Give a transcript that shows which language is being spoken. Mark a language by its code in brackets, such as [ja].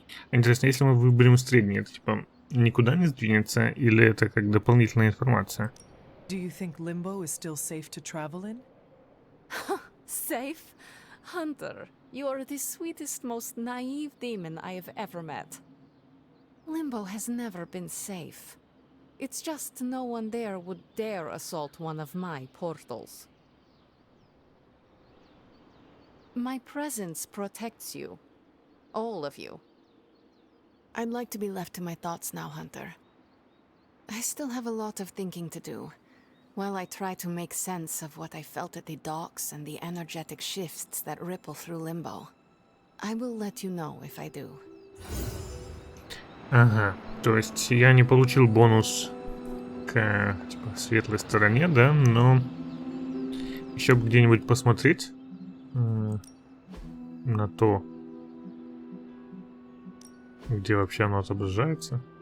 [ru] Интересно, если мы выберем средний, это типа никуда не сдвинется, или это как дополнительная информация? [en] Do you think Limbo is still safe to travel in? Safe? Hunter, you are the sweetest, most naive demon I have ever met. Limbo has never been safe. It's just no one there would dare assault one of my portals. My presence protects you. All of you. I'd like to be left to my thoughts now, Hunter. I still have a lot of thinking to do, while I try to make sense of what I felt at the docks and the energetic shifts that ripple through Limbo. I will let you know if I do. [ru] Ага, то есть я не получил бонус к типа, светлой стороне, да, но еще бы где-нибудь посмотреть на то, где вообще оно отображается.